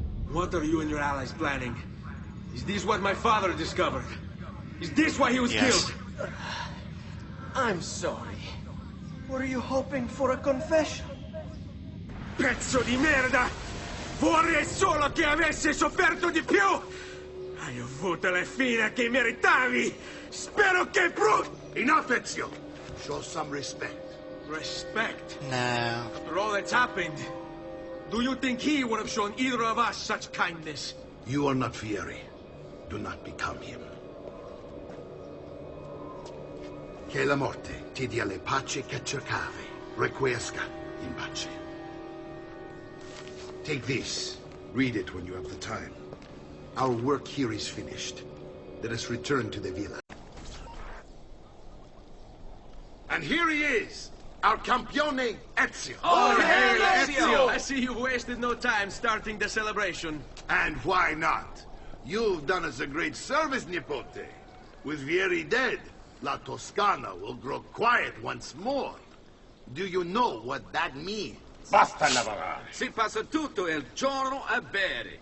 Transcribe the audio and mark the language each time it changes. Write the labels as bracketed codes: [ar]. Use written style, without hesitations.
[en] What are you and your allies planning? Is this what my father discovered? Is this why he was Yes. killed? I'm sorry. Were you hoping for a confession? [it] Pezzo di merda! Vorrei solo che avesse sofferto di più! Hai avuto la fine che meritavi! Spero che [en] Enough, Ezio! Show some respect. Respect? No. After all that's happened, do you think he would have shown either of us such kindness? You are not Vieri. Do not become him. [it] Che la morte ti dia le pace che cercavi. [la] Requiesca in pace. [en] Take this. Read it when you have the time. Our work here is finished. Let us return to the villa. And here he is, our campione Ezio. Oh, hey, Ezio! I see you wasted no time starting the celebration. And why not? You've done us a great service, Nipote. With Vieri dead, La Toscana will grow quiet once more. Do you know what that means? [it] Basta lavorare. Si passa tutto il giorno a bere.